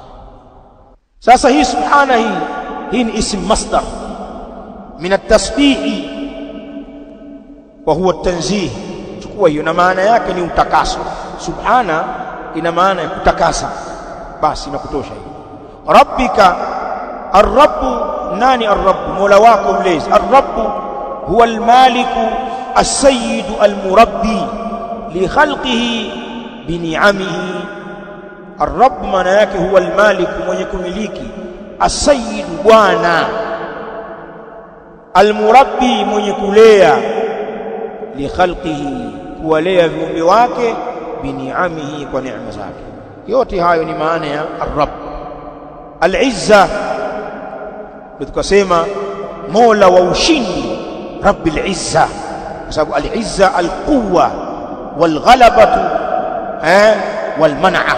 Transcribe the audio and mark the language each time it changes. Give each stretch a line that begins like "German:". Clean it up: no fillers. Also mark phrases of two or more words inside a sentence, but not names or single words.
Swahili: Sasa hii
Arabic: subhana
Swahili: hii ni
Arabic: اسم مصدر من التسبيح وهو التنزيه.
Swahili: Chukua hiyo, na maana yake ni utakaso. Subhana ina maana ya kutakasa, basi inakutosha hiyo.
Arabic: ربك الرب, nani ar-rabb?
Swahili: Mola wako mlezi.
Arabic: الرب هو الملك السيد المربي لخلقه بنعمه.
Swahili: Ar-rabb maana yake
Arabic: هو الملك,
Swahili: mwenye kumiliki, as-sayyidu bwana, al-murabbi mwenye kulea,
Arabic: لخلقه
Swahili: kuwalea viumbe wake,
Arabic: بنعمه
Swahili: kwa neema zake. Yote hayo ni maana ya ar-rabb. Al-izza tukasema mola wa ushindi,
Arabic: رب العزة,
Swahili: kwa sababu
Arabic: العزة القوة والغلبة والمنعة.